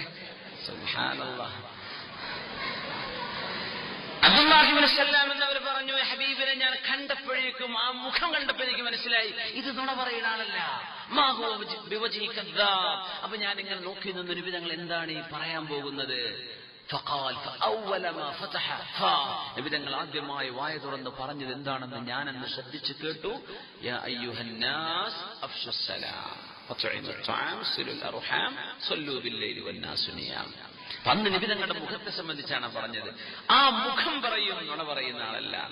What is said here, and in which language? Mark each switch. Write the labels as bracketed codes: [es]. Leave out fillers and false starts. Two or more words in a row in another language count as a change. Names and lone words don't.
[ml] സുബ്ഹാനല്ലാഹ്. അബ്ദുല്ലാഹി ഇബ്നു സലാം എന്നവർ പറഞ്ഞു, ഹബീബിനെ ഞാൻ കണ്ടപ്പോഴേക്കും, ആ മുഖം കണ്ടപ്പോൾ എനിക്ക് മനസ്സിലായി ഇത് നുണ പറയുന്ന ആളല്ല. [ar] ما هو بوجه كذاب. [ml] അപ്പൊ ഞാൻ ഇങ്ങനെ നോക്കി നിന്ന് നബി തങ്ങൾ എന്താണ് ഈ പറയാൻ പോകുന്നത്. [ar] فقال فأول ما فتح [ml] നബി തങ്ങൾ ആദ്യമായി വായ തുറന്ന് പറഞ്ഞത് എന്താണെന്ന് ഞാനെന്ന് ശ്രദ്ധിച്ചു കേട്ടു. [ar] يا أيها الناس أفشوا السلام وأطعموا الطعام صلوا الأرحام صلوا بالليل والناس نيام. [ml] അന്ന് നബി തങ്ങളുടെ മുഖത്തെ സംബന്ധിച്ചാണ് പറഞ്ഞത്. ആ മുഖം പറയും, നുണ പറയുന്ന ആളല്ല.